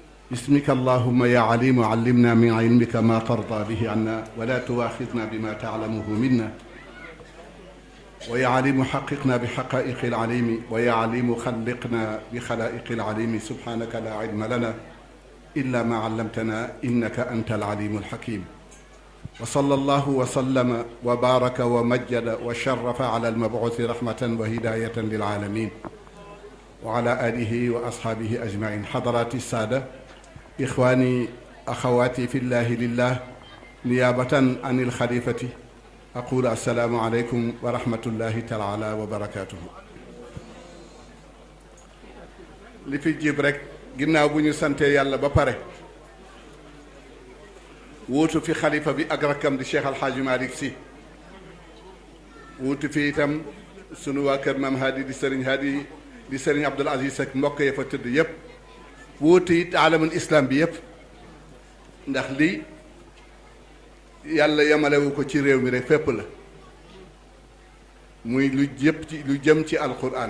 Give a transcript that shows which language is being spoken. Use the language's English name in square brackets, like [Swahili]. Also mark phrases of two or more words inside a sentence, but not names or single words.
[Arabic] باسمك اللهم يا عليم علمنا من علمك ما ترضى به عنا ولا تواخذنا بما تعلمه منا ويا عليم حققنا بحقائق العليم ويا عليم خلقنا بخلائق العليم سبحانك لا علم لنا إلا ما علمتنا إنك أنت العليم الحكيم وصلى الله وسلم وبارك ومجد وشرف على المبعوث رحمة وهداية للعالمين وعلى آله وأصحابه أجمعين. حضرات السادة، إخواني أخواتي في الله لله، نيابة عن الخليفة أقول السلام عليكم ورحمة الله تعالى وبركاته. [Wolof] li fi jib rek ginnaaw bu ñu sante yàlla ba pare wuutu fi xalifa bi ak rakkam di Cheikh Alxaaji Malick Sy, wuutu fi itam sunu waa kër Maam Hadi di Sëriñ Hadi di Sëriñ Abdul Aziz ak mbokk ya fa tëdd yépp, wuutu it [Arabic] عالم الإسلام [Wolof] bi yépp, ndax lii yàlla yamalewu ko ci réew mi rek fépp la, muy lu jëm ci alquran.